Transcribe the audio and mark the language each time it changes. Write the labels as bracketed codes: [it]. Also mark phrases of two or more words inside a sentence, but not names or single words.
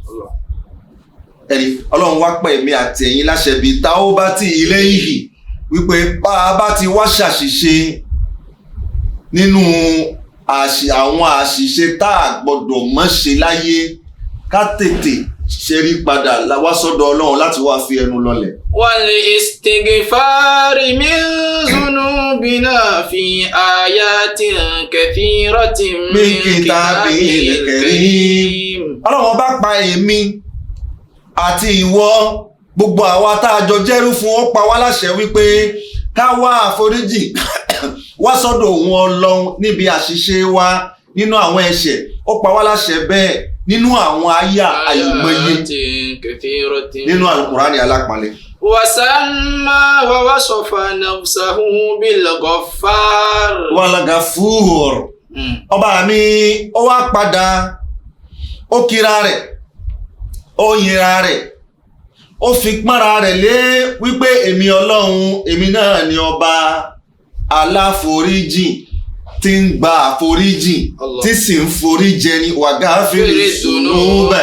[yo] Ọlọ́run wá pẹ̀ mí àti ẹ̀yin láṣẹ bíi [ar] توبة إليه [yo] wípé bá a bá ti wá ṣàṣìṣe nínú àwọn àṣìṣe tá a gbọ́dọ̀ mọ́ ṣe láyé ká tètè ṣẹ́rí padà wá sọ́dọ̀ Ọlọ́run láti wá fi ẹnu lọlẹ̀. [ar] والاستغفار من ذنوبنا في آيات كثيرة من الكتاب الكريم. Ọlọ́run bá pa èmi àti ìwọ gbogbo àwa tá a jọ jẹ́rú fún ó pa wá láṣẹ wípé ká wá àforíjì wá sọ́dọ̀ òun Ọlọ́run níbi àṣìṣe wa nínú àwọn ẹ̀ṣẹ̀. Ó pa wá láṣẹ bẹ́ẹ̀ nínú àwọn àyà àìmọye nínú Al-Qur'ani alápọ̀nlé. وسمى ووصف نفسه بالغفار. والغفور. [yo] Ọba mi ó wá padà ó kíra rẹ̀ ó yìnra rẹ̀ ó fi pọ́nra rẹ̀ lé wípé èmi Ọlọ́run èmi náà ni ọba aláforíjì tí ń gba àforíjì tí sì ń forí jẹni [ar] وغافر الذنب.